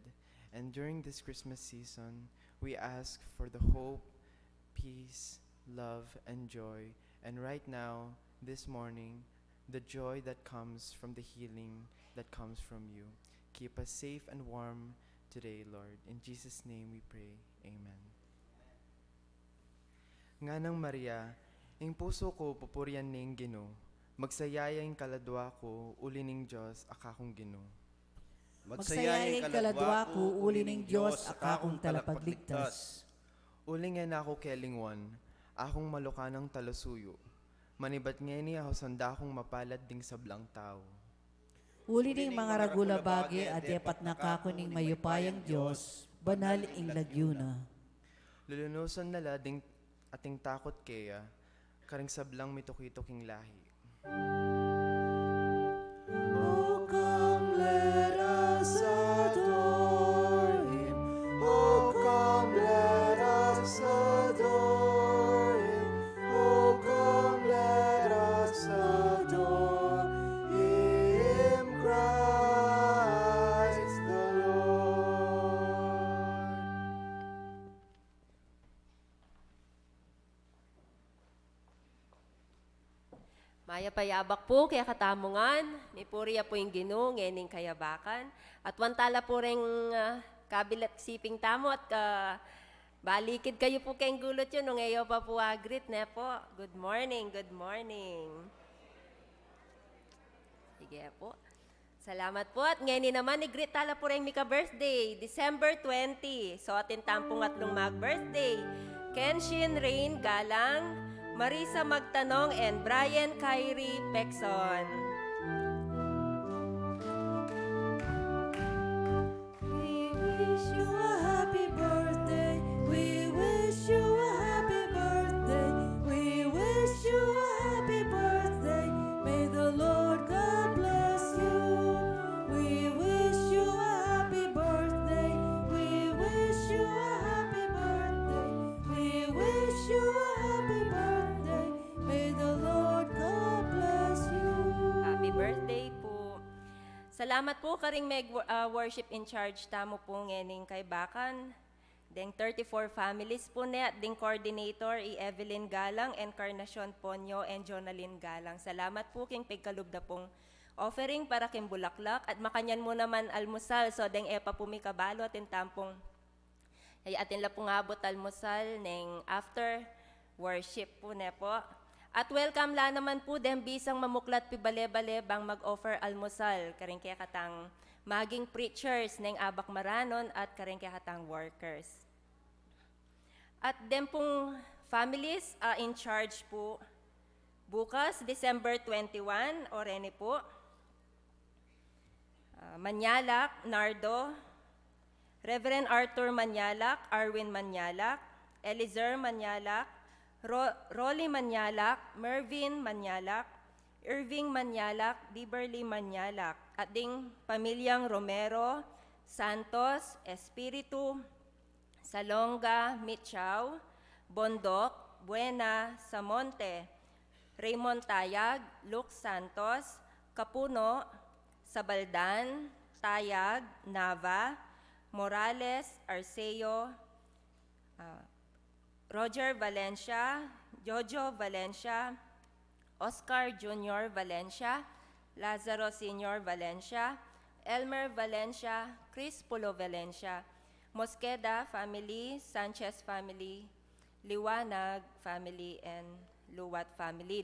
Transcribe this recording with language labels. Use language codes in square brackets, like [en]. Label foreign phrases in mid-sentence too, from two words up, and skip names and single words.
[en] And during this Christmas season, we ask for the hope, peace, love, and joy. And right now, this morning, the joy that comes from the healing that comes from you. Keep us safe and warm today, Lord. In Jesus' name we pray. Amen. [pam] Nganang Maria, ing puso ko pupurian ning Gino, magsayaya ing kaladwa ko, uli ning Diyos, akakong Gino. Magsayaya'y kaladwa ko, uli ng Diyos, akakong talapagligtas. Uli nga na ako kelingwan, akong malukanang talasuyo. Manibat nga ni ako sanda akong mapalad ding sablang tao. Uli ng mga ragula bagi at yapat na kakuning mayupayang Diyos, banal ing lagyuna. Lulunusan nala ding ating takot kaya, karing sablang mituki-tuking lahi. [en] Oh, come, let us adore Him. Oh, come, let us adore Him. Oh, come, let us adore Him, Christ the Lord. [pam] Maya payabak po kaya katamungan, may puriya po yung Ginoo, ngening kayabakan. At wantala po rin kabilat siping tamo at balikid kayo po kayong gulot yun, nung ngayon pa po agrit na po. [en] Good morning, good morning. [pam] Sige po. Salamat po. At ngayon naman, i-greet tala po rin Mika birthday, December 20. So atin tampong atlong mag-birthday. Kenshin Rain Galang, Marisa Magtanong, [en] and Brian Kyrie Pexon. We wish you a happy birthday. We wish you a happy birthday. We wish you a happy birthday. May the Lord God bless you. We wish you a happy birthday. We wish you a happy birthday. We wish you a happy birthday. May the Lord God bless you. Happy birthday [pam] po. Salamat po karing [en] worship in charge [pam] tamo po ngening kay Bakan. Deng 34 families po net, ding coordinator Evelyn Galang, Encarnacion Ponyo, and Jonalyn Galang. Salamat po king pigkalubda pong offering para king bulaklak at makanyan mo naman almusal. So deng epa po mi kabalo atin tampong ay atin la pong abot almusal neng [en] after worship [pam] po ne po. At welcome la naman po dem bisang mamuklat pi bale-bale bang mag-offer almusal. Karing kaya katang maging preachers ng abak maranon at karing kaya katang workers. At dem pong [en] families in charge [pam] po bukas, December 21, Orene po. Manyalak, Nardo, Reverend Arthur Manyalak, Arwin Manyalak, Elizer Manyalak, Rolly Manyalak, Mervin Manyalak, Irving Manyalak, Liberly Manyalak, at ding pamilyang Romero, Santos, Espiritu, Salonga, Michao, Bondok, Buena, Samonte, Raymond Tayag, Luke Santos, Kapuno, Sabaldan, Tayag, Nava, Morales, Arceo, Roger Valencia, Jojo Valencia, Oscar Jr. Valencia, Lazaro Sr. Valencia, Elmer Valencia, Chris Pulo Valencia, Mosqueda family, Sanchez family, Liwanag family, and Luwat family.